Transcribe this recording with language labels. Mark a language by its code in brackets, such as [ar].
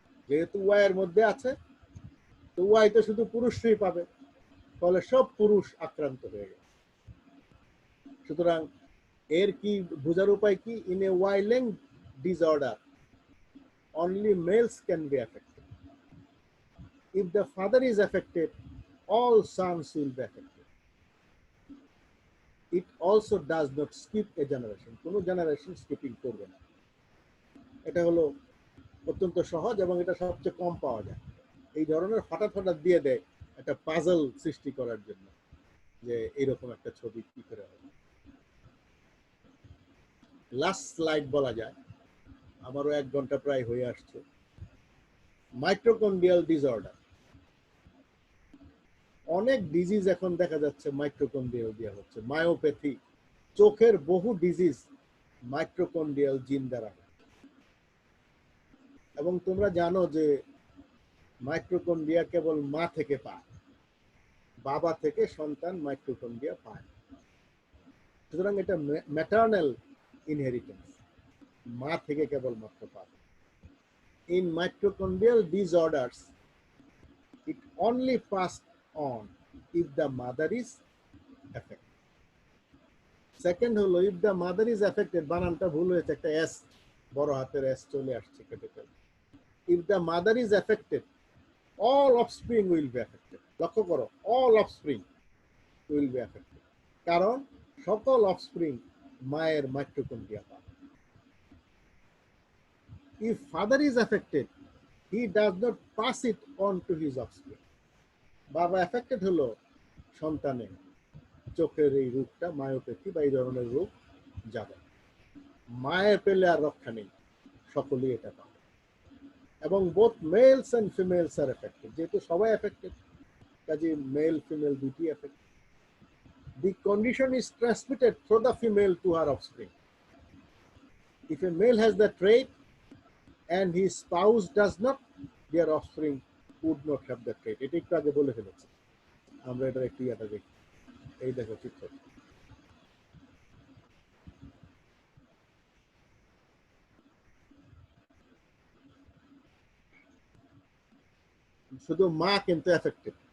[bn] যেহেতু ওয়াই এর মধ্যে আছে, তো ওয়াই তো শুধু পুরুষই পাবে, ফলে সব পুরুষ আক্রান্ত হয়ে গেছে। সুতরাং এর কি বোঝার উপায় কি? [en] In a Y link disorder only males can be affected. If the father is affected, all sons will be affected. It also does not skip a generation. [bn] কোনো জেনারেশন স্কিপিং করবে না। এটা হলো অত্যন্ত সহজ এবং এটা সবচেয়ে কম পাওয়া যায়। এই ধরনের হঠাৎ হঠাৎ দিয়ে দেয় একটা পাজল সৃষ্টি করার জন্য, যে এরকম একটা ছবি কি করে হবে। লাস্ট স্লাইড বলা যায়, আমারও 1 ঘন্টা প্রায় হয়ে আসছে। মাইক্রোকন্ড্রিয়াল ডিসঅর্ডার, অনেক ডিজিজ এখন দেখা যাচ্ছে মাইক্রোকন্ড্রিয়াল দিয়ে হচ্ছে। মায়োপ্যাথি, চোখের বহু ডিজিজ মাইক্রোকন্ড্রিয়াল জিন দ্বারা। এবং তোমরা জানো যে মাইক্রোকন্ড্রিয়া কেবল মা থেকে পায়, বাবা থেকে সন্তান মাইক্রোকন্ড্রিয়া পায়। সুতরাং এটা ম্যাটারনাল ইনহেরিটেন্স, মা থেকে কেবলমাত্র পাবে। [en] In mitochondrial disorders it only passed on if the mother is affected. [bn] Second হলো, [en] if the mother is affected, [bn] বানানটা ভুল হয়েছে, একটা এস, বড় হাতের এস চলে আসছে capital. [en] If the mother is affected, all offspring will be affected. [bn] লক্ষ্য করো, [en] all offspring will be affected, [bn] কারণ সকল অফস্প্রিং মায়ের মাইক্রোকন্ড্রিয়া পায়। [en] If father is affected, he does not pass it on to his offspring. [bn] বাবা affected হলো, সন্তানে চোখের এই রোগটা, মায়োপ্যাথি বা এই ধরনের রোগ যাবে। মায়ের পেলে আর রক্ষা নেই, সকলেই এটা পাবে। এবং [en] both males and females are affected, [bn] যেহেতু সবাই এফেক্টেড, কাজে মেল ফিমেল দুটি affected. [en] The condition is transmitted through the female to her offspring. If a male has the trait and his spouse does not, their offspring would not have the trait. [bn] এটা একটু আগে বলে ফেলেছি আমরা, এটা একটু ইয়াটা দেখি। এই দেখো চিত্র, শুধু মা কিন্তু এফেক্টেড।